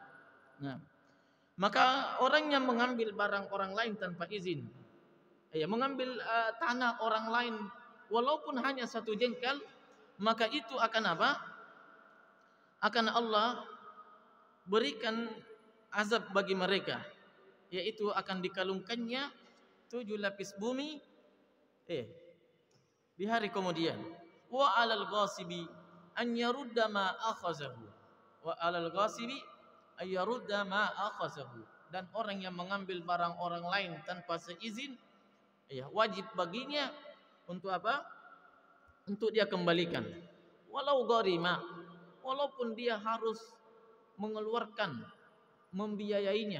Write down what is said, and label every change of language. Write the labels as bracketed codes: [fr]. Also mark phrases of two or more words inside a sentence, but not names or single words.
[id] Nah, maka orang yang mengambil barang orang lain tanpa izin, mengambil tanah orang lain walaupun hanya satu jengkal, maka itu akan apa? Akan Allah berikan azab bagi mereka, yaitu akan dikalungkannya 7 lapis bumi di hari kemudian. [ar] وعلى الغاصب أن يرد ما أخذه. وعلى الغاصب أن يرد ما أخذه. [id] Dan orang yang mengambil barang orang lain tanpa seizin, wajib baginya untuk apa? Untuk dia kembalikan. [ar] ولو غرم, [id] walaupun dia harus mengeluarkan, membiayainya.